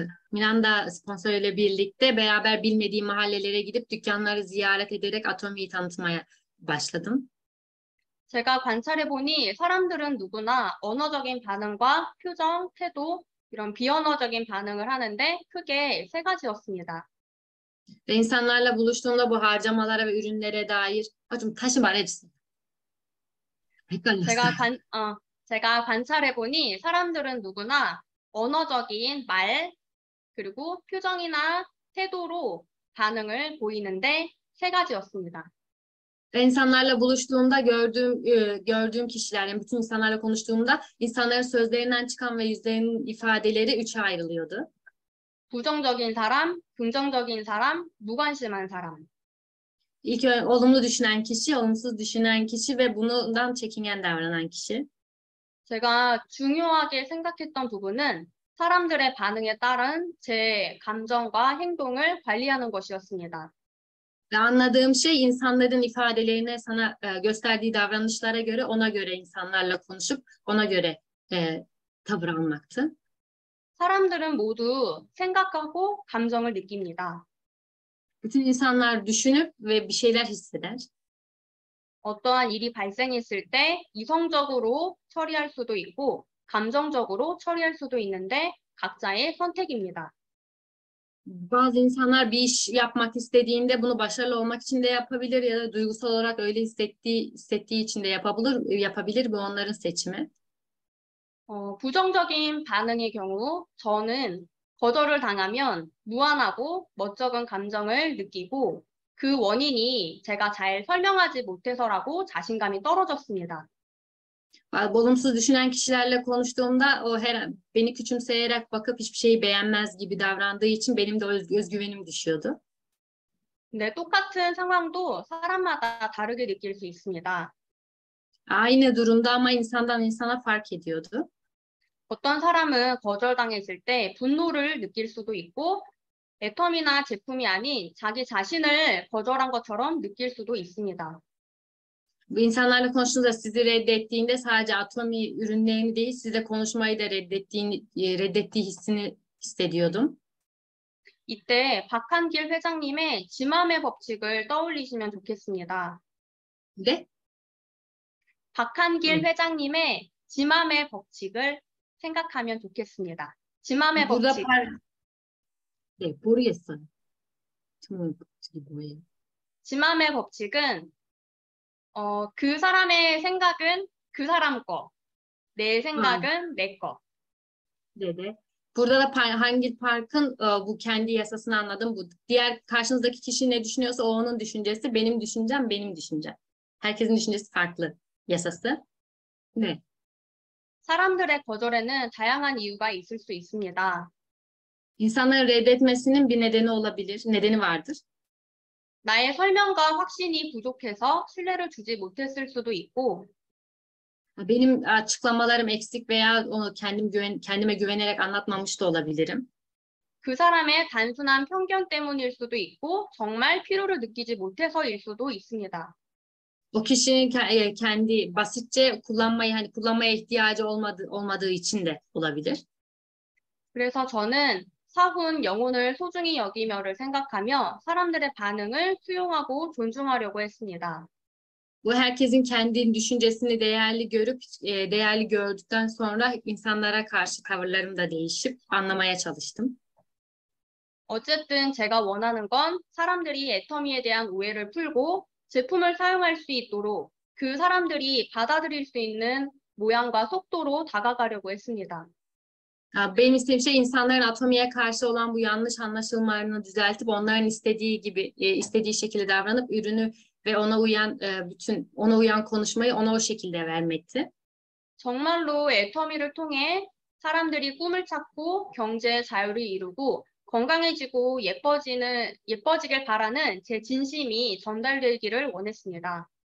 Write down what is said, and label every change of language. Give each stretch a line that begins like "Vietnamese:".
Turkish: Miranda sponsoruyla birlikte beraber bilmediğim mahallelere gidip dükkanları ziyaret ederek Atomi'yi tanıtmaya başladım.
Korean: 제가 관찰해보니 사람들은 누구나 언어적인 반응과 표정, 태도, 이런 비언어적인 반응을 하는데 크게 세 가지였습니다.
Turkish: Ve insanlarla buluştuğumda bu harcamalara ve ürünlere dair
Korean: 좀 다시 말해주세요. 헷갈렸어요. 제가 관찰해보니 사람들은 누구나 언어적인 말, 그리고 표정이나 태도로 반응을 보이는데 세 가지였습니다.
Turkish: Ve insanlarla buluştuğumda gördüğüm kişiler, yani bütün insanlarla konuştuğumda insanların sözlerinden çıkan ve yüzlerinin ifadeleri üçe ayrılıyordu.
Korean: 부정적인 사람, 긍정적인 사람, 무관심한 사람.
Turkish: İlk olumlu düşünen kişi, olumsuz düşünen kişi ve bundan çekingen davranan kişi.
Korean: 제가 중요하게 생각했던 부분은 사람들의 반응에 따른 제 감정과 행동을 관리하는 것이었습니다.
Turkish: Ve anladığım şey insanların ifadelerine, sana gösterdiği davranışlara göre, ona göre insanlarla konuşup ona göre tavır almaktı.
Korean: 사람들은 모두 생각하고 감정을 느낍니다.
Turkish: Bütün insanlar düşünüp ve bir şeyler hisseder.
Korean: 어떠한 일이 발생했을 때 이성적으로 처리할 수도 있고 감정적으로 처리할 수도 있는데 각자의 선택입니다.
Turkish: Bazı insanlar bir iş yapmak istediğinde bunu başarılı olmak için de yapabilir ya da duygusal olarak öyle hissettiği için de yapabilir. Bu onların seçimi.
Korean: 부정적인 반응의 경우 저는 거절을 당하면 무안하고 멋쩍은 감정을 느끼고 그 원인이 제가 잘 설명하지 못해서라고 자신감이 떨어졌습니다.
Turkish: Olumsuz düşünen kişilerle konuştuğumda beni küçümseyerek bakıp hiçbir şeyi beğenmez gibi davrandığı için benim de özgüvenim düşüyordu.
Korean: 근데 똑같은 상황도 사람마다 다르게 느낄 수 있습니다.
Turkish: Aynı durumda ama insandan insana fark ediyordu.
Korean: 어떤 사람은 거절당했을 때 분노를 느낄 수도 있고 애텀이나 제품이 아닌 자기 자신을 거절한 것처럼 느낄 수도 있습니다.
Turkish: Bu insanlarla konuştuğunda sizi reddettiğinde sadece Atomi ürünlerini değil sizle konuşmayı da reddettiği hissini hissediyordum.
Korean: 이때 박한길 회장님의 지맘의 법칙을 떠올리시면 좋겠습니다.
Turkish: De
Korean: 박한길 음. 회장님의 지맘의 법칙을 생각하면 좋겠습니다. 지맘의
Turkish: burada
Korean: 법칙. 모르겠어요. 법칙이 뭐예요? 지맘의 법칙은 그 saram의 생각은 그 사람 거, 내 생각은 내 거.
Turkish: Dedi. Burada da Hangil Park'ın bu kendi yasasını anladım. Bu diğer karşınızdaki kişi ne düşünüyorsa o onun düşüncesi, benim düşüncem benim düşüncem. Herkesin düşüncesi farklı yasası. Ne?
Korean: 사람들의 거절에는 다양한 이유가 있을 수 있습니다.
Turkish: İnsanların reddetmesinin bir nedeni olabilir, nedeni vardır.
Korean: 나의 설명과 확신이 부족해서 신뢰를 주지 못했을 수도 있고,
Turkish: Benim açıklamalarım eksik veya onu kendime güvenerek anlatmamış da olabilirim.
Korean: 그 사람의 단순한 편견 때문일 수도 있고, 정말 필요를 느끼지 못해서일 수도 있습니다.
Turkish: O kişinin kendi basitçe kullanmaya ihtiyacı olmadığı için de olabilir.
Korean: 그래서 저는 사훈 영혼을 소중히 여기며를 생각하며 사람들의 반응을 수용하고 존중하려고 했습니다.
Turkish: Bu herkesin kendi düşüncesini değerli gördükten sonra insanlara karşı tavırlarım da değişip anlamaya çalıştım.
Korean: 어쨌든 제가 원하는 건 사람들이 애터미에 대한 오해를 풀고 제품을 사용할 수 있도록 그 사람들이 받아들일 수 있는 모양과 속도로 다가가려고 했습니다.
Turkish: Benim istediğim şey insanların Atomi'ye karşı olan bu yanlış anlaşılmalarını düzeltip onların istediği şekilde davranıp ürünü ve ona uyan konuşmayı ona o şekilde vermekti.
Korean: 정말로 애터미를 통해 사람들이 꿈을 찾고 경제 자유를 이루고 건강해지고 예뻐지길 바라는 제 진심이 전달되기를 원했습니다.